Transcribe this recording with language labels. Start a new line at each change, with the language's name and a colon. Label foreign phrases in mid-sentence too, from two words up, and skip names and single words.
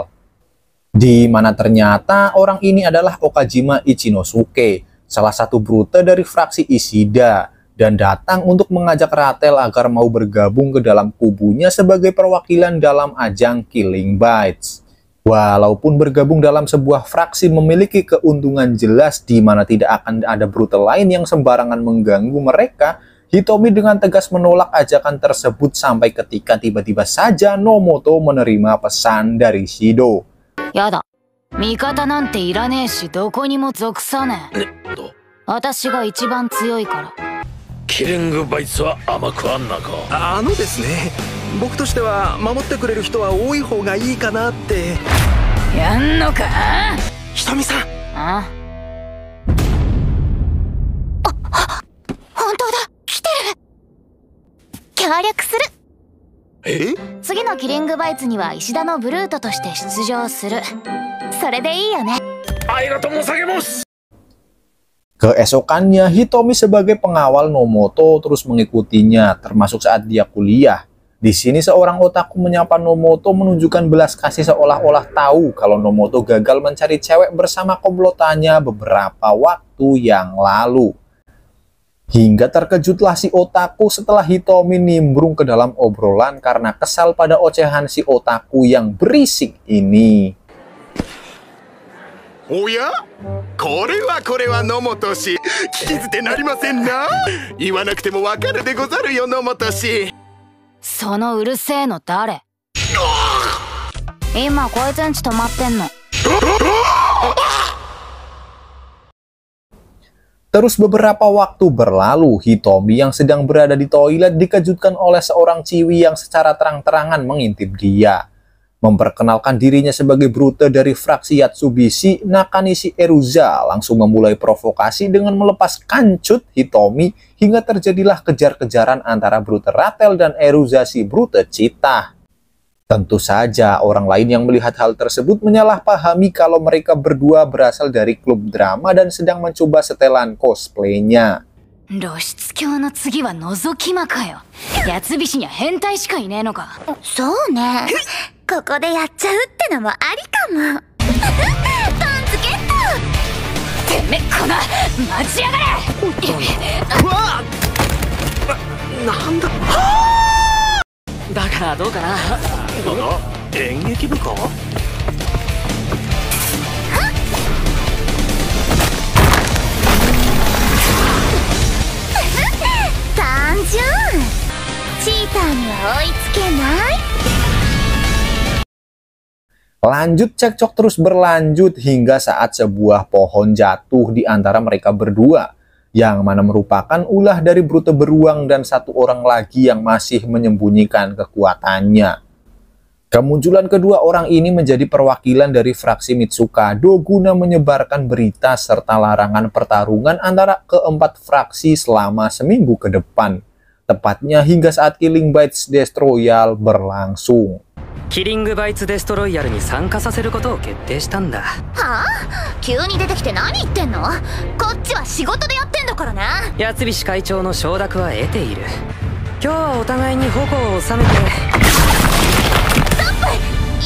Indonesian: Di mana ternyata orang ini adalah Okajima Ichinosuke, salah satu Brute dari fraksi Ishida, dan datang untuk mengajak Rattle agar mau bergabung ke dalam kubunya sebagai perwakilan dalam ajang Killing Bites. Walaupun bergabung dalam sebuah fraksi memiliki keuntungan jelas di mana tidak akan ada Brute lain yang sembarangan mengganggu mereka, Hitomi dengan tegas menolak ajakan tersebut sampai ketika tiba-tiba saja Nomoto menerima pesan dari Shido.
Japanese: やだ、味方なんていらねえし、どこにも属さない. 私が一番強いから. キリングバイツは甘くあんなか。ですね、僕としては守ってくれる人は多い方がいいかなって。やんのか。ひとみさん。あ、本当だ、来てる。協力する。え？次のキリングバイツには石田のブルートとして出場する。それでいいよね。ありがとうございます。
Indonesian: Keesokannya, Hitomi sebagai pengawal Nomoto terus mengikutinya, termasuk saat dia kuliah. Di sini seorang otaku menyapa Nomoto menunjukkan belas kasih seolah-olah tahu kalau Nomoto gagal mencari cewek bersama komplotannya beberapa waktu yang lalu. Hingga terkejutlah si otaku setelah Hitomi nimbrung ke dalam obrolan karena kesal pada ocehan si otaku yang berisik ini.
Japanese: おや？これは野本氏。聞き捨てなりませんな。言わなくてもわかるでござるよ、野本氏。そのうるせえの誰？今こいつんち泊まってんの。
Indonesian: Terus beberapa waktu berlalu, Hitomi yang sedang berada di toilet dikejutkan oleh seorang ciwi yang secara terang-terangan mengintip dia. Memperkenalkan dirinya sebagai Brute dari fraksi Yatsubishi, Nakanishi Eruza langsung memulai provokasi dengan melepas kancut Hitomi hingga terjadilah kejar-kejaran antara Brute Rattle dan Eruza si Brute Cheetah. Tentu saja orang lain yang melihat hal tersebut menyalahpahami kalau mereka berdua berasal dari klub drama dan sedang mencoba setelan cosplaynya.
Japanese: 露出狂の次は覗き魔かよ。八つ菱には変態しかいねえのか。そうね。ここでやっちゃうってのもありかも。パンツゲット。てめえこの待ちやがれ。うわあ、なんだ。だからどうかな。演劇部か。単純。チーターには追いつけない。
Indonesian: Lanjut cekcok terus berlanjut hingga saat sebuah pohon jatuh di antara mereka berdua, yang mana merupakan ulah dari Brute beruang dan satu orang lagi yang masih menyembunyikan kekuatannya. Kemunculan kedua orang ini menjadi perwakilan dari fraksi Mitsukado guna menyebarkan berita serta larangan pertarungan antara keempat fraksi selama seminggu ke depan, tepatnya hingga saat Killing Bites Destroyal berlangsung.
Japanese: キリングバイツデストロイヤルに参加させることを決定したんだ。はあ？急に出てきて何言ってんの？こっちは仕事でやってんだからな。八菱会長の承諾は得ている。今日はお互いに矛を収めて。ストップ！